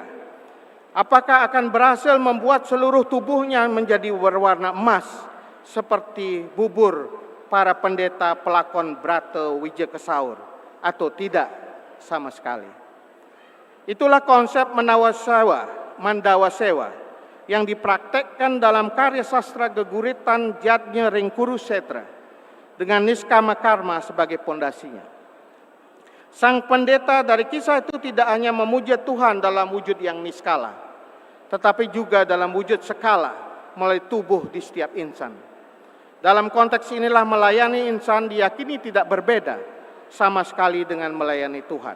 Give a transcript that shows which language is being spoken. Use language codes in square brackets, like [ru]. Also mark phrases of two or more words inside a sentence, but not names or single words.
[id] Apakah akan berhasil membuat seluruh tubuhnya menjadi berwarna emas seperti bubur para pendeta pelakon brata wija kesaur atau tidak sama sekali? Itulah konsep Mandawa Sewa yang dipraktekkan dalam karya sastra geguritan Jatnya Ringkurusetra dengan niskama karma sebagai pondasinya. Sang pendeta dari kisah itu tidak hanya memuja Tuhan dalam wujud yang niskala, tetapi juga dalam wujud skala melalui tubuh di setiap insan. Dalam konteks inilah melayani insan diyakini tidak berbeda sama sekali dengan melayani Tuhan.